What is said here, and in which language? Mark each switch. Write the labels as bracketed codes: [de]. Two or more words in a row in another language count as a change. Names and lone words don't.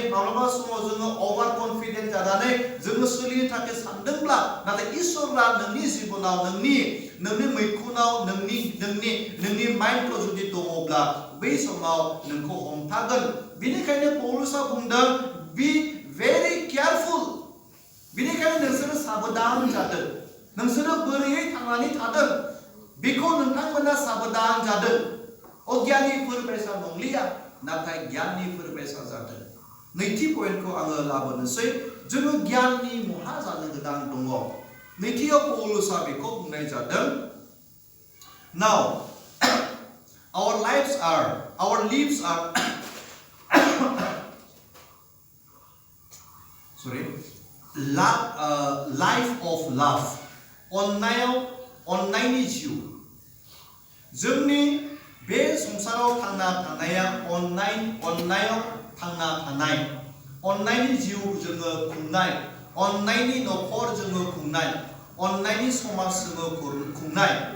[brx] माब्लाबा समाव जोङो अभार कनफिडेन्ट जानानै जोङो सोलिनो थाखाय सानदोंब्ला नाथाय इसोरा नोंनि जिबनाव नोंनि मैखुनाव नोंनि माइन्डखौ जुदि दङब्ला बै समाव नोंखौ हमथागोन बेनिखायनो पौलुसआ बुंदों [en] be very [brx] careful बेनिखायनो नोंसोरो साबधान जादों नोंसोरो बोरैयै थांनानै थादों बेखौ नोंथांमोना साबधान जादों अज्ञानीफोर बायसा नंलिया नाथाय गियाननिफोर बायसा जादों नैथि पइन्टखौ आङो लाबोनोसै जोङो गियाननि महा जानो गोनां दङ नैथियाव पौलुसआ बेखौ बुंनाय जादों [en] now our lives are sorry life of love [brx] अननायनि जिउ जोंनि बे संसाराव थांना थानाया अननायाव थांना थानाय अननायनि जिउ जोङो खुंनाय अननायनि न'खर जोङो खुंनाय अननायनि समाज जोङो खुंनाय